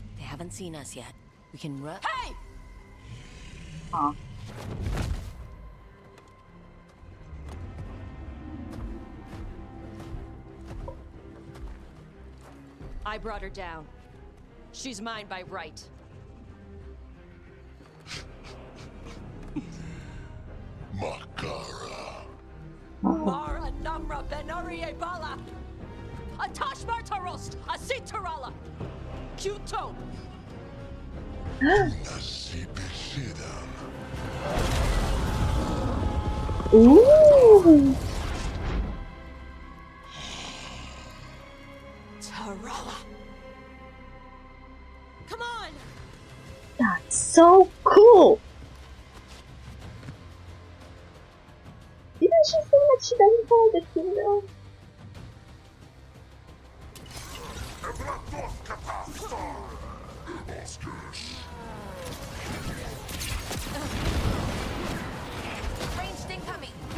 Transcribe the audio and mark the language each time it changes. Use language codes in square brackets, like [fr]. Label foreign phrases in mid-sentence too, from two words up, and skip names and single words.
[en] They haven't seen us yet. We can run. Hey! Huh. I brought her down. She's mine by right. Makara. Mara Namra Benarie Bala! Atash Martarost! Asitarala! Kuto! Nasibishidam. Ooh. Tarala! Come on! That's so cool. Didn't she say that she doesn't follow the kingdom? Ranged incoming.